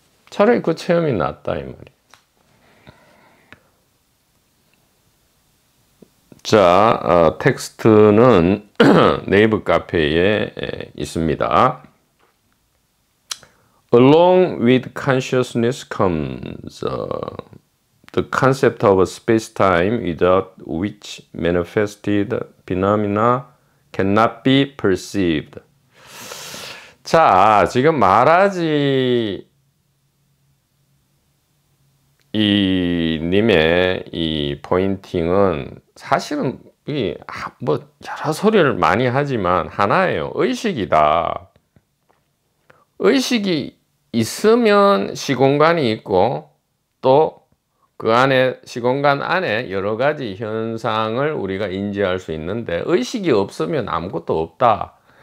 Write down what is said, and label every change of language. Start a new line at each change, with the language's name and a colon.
Korean: 차라리 그 체험이 낫다 이 말이에요. 자, 텍스트는 네이버 카페에 있습니다.
English: Along with consciousness comes the concept of space-time without which manifested phenomena cannot be perceived.
Korean: 자, 지금 마하라지 님의 이 포인팅은 사실은 뭐 여러 소리를 많이 하지만 하나예요. 의식이다. 의식이 있으면 시공간이 있고 또 그 안에, 시공간 안에 여러 가지 현상을 우리가 인지할 수 있는데 의식이 없으면 아무것도 없다.